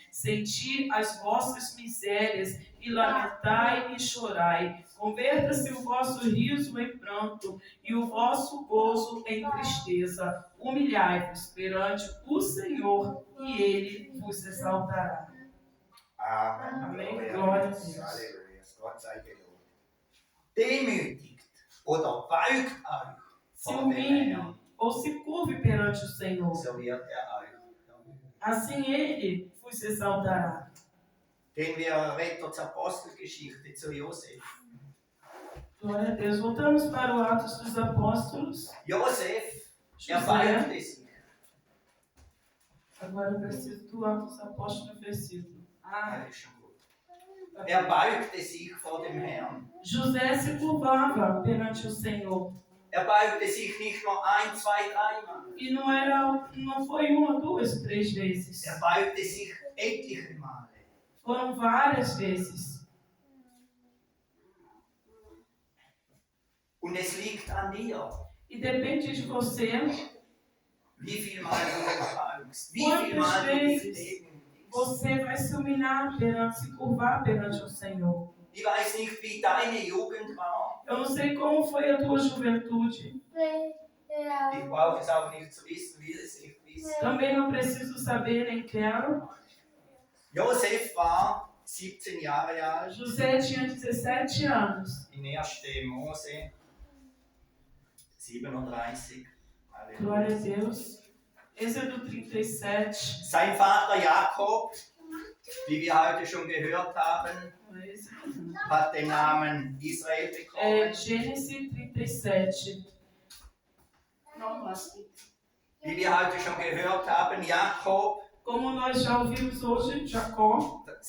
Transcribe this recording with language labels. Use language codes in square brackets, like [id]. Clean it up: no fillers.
[pt] Senti as vossas misérias, e lamentai e chorai. Converta-se o vosso riso em pranto, e o vosso gozo em tristeza. Humilhai-vos perante o Senhor, e Ele vos exaltará. Amen. Amém. Glória a Deus. [de] Halleluja. Gott sei gelobt. Demütigt oder beugt euch [pt] Se [de] vor dem [pt] humilhe [de] Herrn, [pt] ou se curve perante o Senhor. [de] so wird er euch erhöhen. [pt] Assim Ele vos exaltará. [de] Gehen wir weiter zur Apostelgeschichte, zu Josef. [pt] Glória a Deus. Voltamos para o Atos dos Apóstolos. [de] Josef, er [pt] José. [de] beugte sich. [pt] Agora o versículo do Atos dos Apóstolos, versículo. [de] Das ist schon gut. Er beugte sich vor dem Herrn. [pt] José se curvava perante o Senhor. [de] Er beugte sich nicht nur 1, 2, 3 Mal. [pt] E não foi uma, duas, três vezes. [de] Er beugte sich etliche Male. [pt] Foram várias vezes. [de] Und es liegt an dir, [pt] E depende de você [de] wie viel Mal du dich beugst, wie viel Mal du dich legen willst. [pt] você vai se humilhar perante, se curvar perante o Senhor. [de] Ich weiß nicht, wie deine Jugend war. [pt] Eu não sei como foi a tua juventude. [de] Ich brauche es auch nicht zu wissen, wie es ich ist. [pt] Também não preciso saber, nem quero. [de] Josef war 17 Jahre alt. [pt] José tinha 17 anos. [de] In 1. Mose 37. [pt] Glória a [de] Halleluja. [pt] Deus. Êxodo 37. [de] Sein Vater Jakob, wie wir heute schon gehört haben, hat den Namen Israel bekommen. [pt] Gênesis 37. [de] Wie wir heute schon gehört haben, Jakob, [pt] Como nós já ouvimos hoje, Jacó